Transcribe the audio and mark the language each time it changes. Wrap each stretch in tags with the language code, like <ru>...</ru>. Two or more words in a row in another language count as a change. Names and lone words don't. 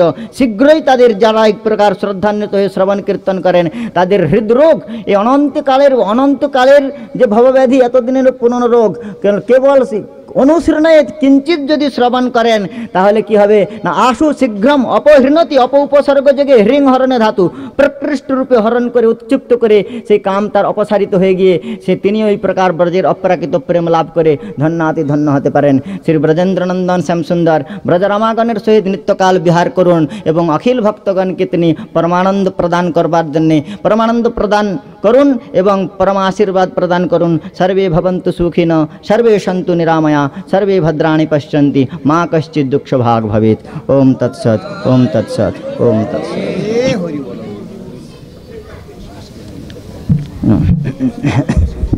<bn>শীঘ্রই তাদের যারা এক প্রকার শ্রদ্ধান্বিত হয়ে শ্রবণ কীর্তন করেন তাদের হৃদরোগ, এই অনন্তকালের যে ভবব্যাধি এতদিনের পুরনো রোগ, কেবল অনুসরণে কিঞ্চিত যদি শ্রবণ করেন তাহলে কি হবে না,</bn> <sa>আশু শীঘ্রম অপহৃণতি</sa> <bn>উপসর্গ যোগে হৃং হরণে ধাতু প্রকৃষ্ট রূপে হরণ করে উচ্চুপ্ত করে সেই কাম তার অপসারিত হয়ে গিয়ে তিনি ওই প্রকার ব্রজের অপ্রাকৃত প্রেম লাভ করে ধন্যাতি ধন্য হতে পারেন। শ্রী ব্রজেন্দ্রনন্দন শ্যামসুন্দর ব্রজরামাগণের সহিত নিত্যকাল বিহার করুন এবং অখিল ভক্তগণকে তিনি পরমানন্দ প্রদান করবার জন্যে পরমানন্দ প্রদান করুন এবং পরম আশীর্বাদ প্রদান করুন।</bn> <sa>সর্বে ভবন্তু সুখিন সর্বে সন্তু নিরাময়া सर्वे भद्राणि पश्यन्ति मा कश्चित् दुःखभाग् भवेत्। ओम तत्सत् ओम तत्सत् ओम तत्सत्।</sa>